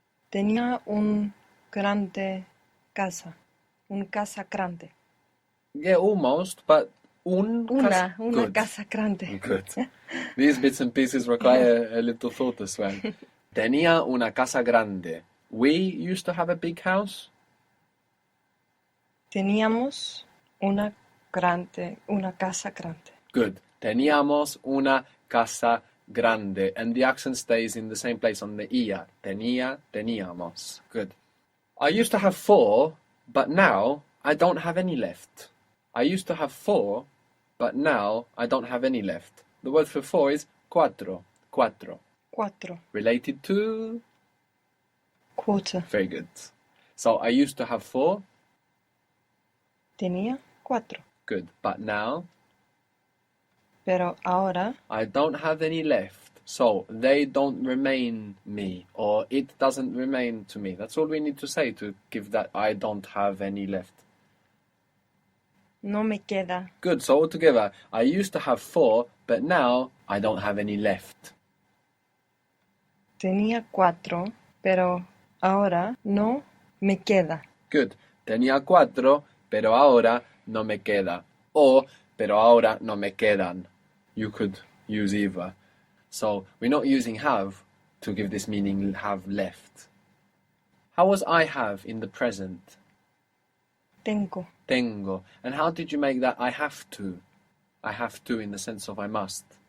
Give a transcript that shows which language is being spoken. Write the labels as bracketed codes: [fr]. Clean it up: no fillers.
[es] Tenía un grande casa. Un casa grande. [en] Yeah, almost, but [es] Una [en] Good. [es] casa grande. [en] Good. These bits and pieces require a little thought as well. [es] Tenía una casa grande. [en] We used to have a big house? [es] Teníamos una casa grande. [en] Good. [es] Teníamos una casa grande. [en] And the accent stays in the same place on the ia. Tenía, teníamos. Good. I used to have 4, but now I don't have any left. I used to have 4, but now I don't have any left. The word for 4 is cuatro. Cuatro. [es] Cuatro. [en] Related to? Quarter. Very good. So I used to have 4. [es] Tenía 4. [en] Good. But now [es] Pero ahora [en] I don't have any left. So they don't remain me, or it doesn't remain to me. That's all we need to say to give that I don't have any left. [es] no me queda. [en] Good. So altogether, I used to have 4, but now I don't have any left. [es] Tenía 4, pero ahora no me queda. [en] Good. [es] Tenía 4, pero ahora no me queda. Or, pero ahora no me quedan. [en] You could use either. So we're not using have to give this meaning have left. How was I have in the present? [es] Tengo. Tengo. [en] And how did you make that I have to? I have to in the sense of I must.